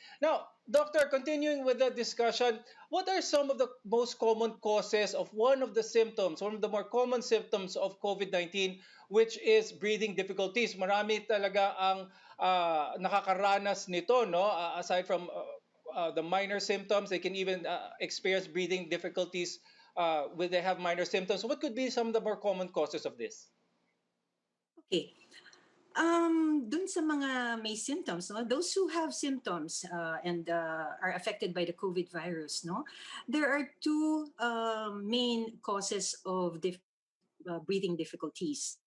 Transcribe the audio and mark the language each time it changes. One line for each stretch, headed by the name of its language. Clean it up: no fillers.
English: Now, Doctor, continuing with the discussion, what are some of the most common causes of one of the symptoms, one of the more common symptoms of COVID-19, which is breathing difficulties?
Filipino: Marami talaga ang nakakaranas nito, no?
English: Aside from the minor symptoms, they can even experience breathing difficulties when they have minor symptoms. What could be some of the more common causes of this? Okay.
Filipino: Dun sa mga may symptoms, no?
English: Those who have symptoms and are affected by the COVID virus, no? There are two main causes of breathing difficulties.